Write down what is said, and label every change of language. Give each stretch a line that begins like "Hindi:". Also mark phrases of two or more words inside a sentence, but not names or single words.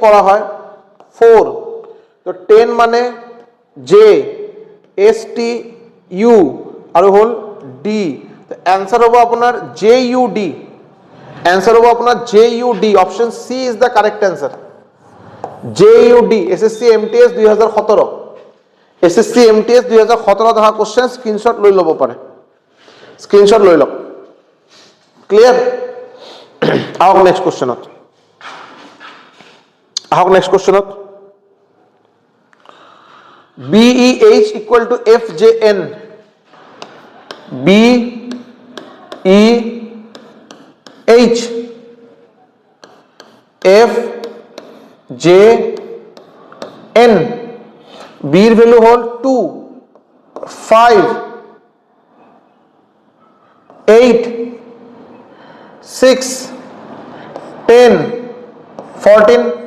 Bangla: করা হয় 4 তো 10 মানে জে এস টি ইউ আর হল ডি তো অ্যান্সার হবে আপনার জে ইউ ডি অ্যান্সার হবে আপনার জে ইউ ডি
English: option C is the correct answer
Bangla: জে ইউ ডি এসএসসি এমটিএস 2017 এসএসসি এমটিএস 2017 দেখা কোশ্চেন
Assamese: স্ক্রিনশট লৈ ল'ব পাৰে স্ক্রিনশট লৈ লওক ক্লিয়ার আহক নেক্সট কোশ্চেনত
English: BEH equal to FJN
Bangla: BEH FJN B এর ভ্যালু হল 2 5 8 6 10 14